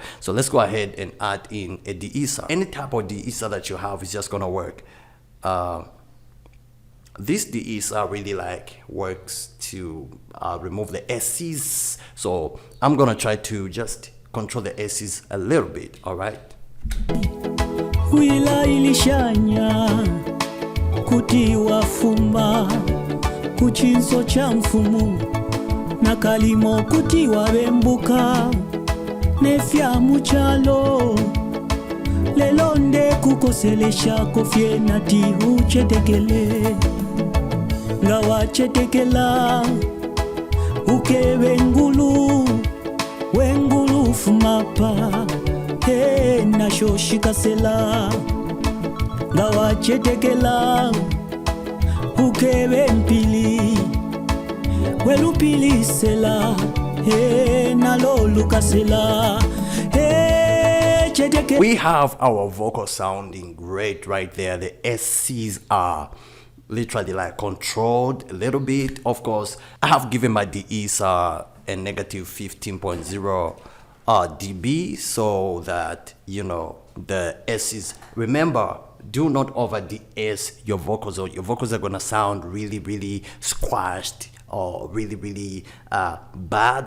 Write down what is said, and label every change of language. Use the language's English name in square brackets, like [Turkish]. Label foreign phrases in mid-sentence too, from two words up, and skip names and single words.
[English] So let's go ahead and add in a de-esser. Any type of de-esser that you have is just gonna work. This de-esser really like works to remove the S's, so I'm gonna try to just control the S's a little bit. All right. [Bemba] Wila ilishanya kutiwa fumba kuchinso cha mfumu na kalimo kutiwa bembuka nefya muchalo lelonde kukoselesha kofye nati uchetekele nga wachetekela ukebe wengulu fumapa he na shoshikasela nga wachetekela ukebe mpili welupilisela he na lolukasela he. [English] We have our vocal sounding great right there. The SCs are literally like controlled a little bit. Of course, I have given my de-esser a negative 15.0 dB so that, you know, the S's, remember, do not over de-ess your vocals, or your vocals are gonna sound really squashed or really bad.